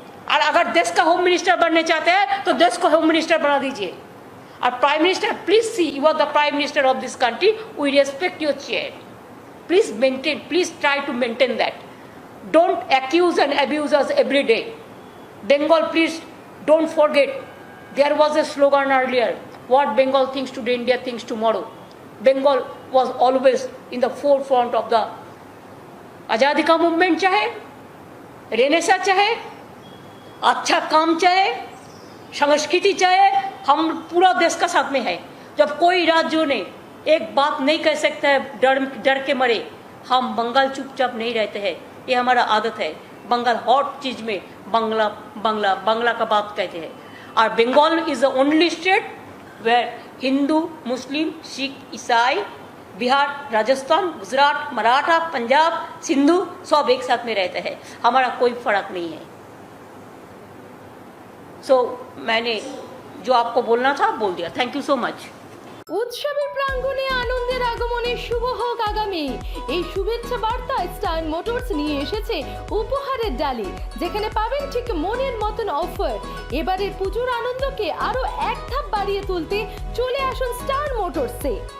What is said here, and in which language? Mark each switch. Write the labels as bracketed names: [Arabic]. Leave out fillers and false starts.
[Hindi] और अगर देश का होम मिनिस्टर बनने चाहते हैं तो देश को होम मिनिस्टर बना दीजिए। [English] और prime minister, please see, you are the prime minister of this country, we respect your chair, please maintain, please try to maintain that, don't accuse and abuse us every day. Bengal, please don't forget, there was a slogan earlier, what Bengal thinks today, India thinks tomorrow. Bengal was always in the forefront of the [Hindi] आज़ादी का movement, चाहे Renaissance, चाहे अच्छा काम, चाहे संस्कृति, चाहे हम पूरा देश का साथ में है। जब कोई राज्यों ने एक बात नहीं कह सकता है, डर के मरे, हम बंगाल चुपचाप नहीं रहते हैं, ये हमारा आदत है। बंगाल हॉट चीज में बांग्ला का बात कहते हैं। और [English] Bengal is the only state where [Hindi] Hindu, मुस्लिम, सिख, ईसाई, बिहार, राजस्थान, गुजरात, मराठा, पंजाब, सिंधु सब एक साथ में रहते हैं, हमारा कोई फर्क नहीं है। मैंने जो आपको बोलना था बोल दिया। [English] Thank you so much. [Bangla] উৎসবের প্রাঙ্গণে আনন্দের আগমনে শুভ হোক আগামী, এই শুভেচ্ছা বার্তা স্টার মোটরস নিয়ে এসেছে উপহারের ডালি, যেখানে পাবেন ঠিক মনের মতন অফার। এবারের পুজোর আনন্দকে আরো এক ধাপ বাড়িয়ে তুলতে চলে আসুন স্টার মোটরসে।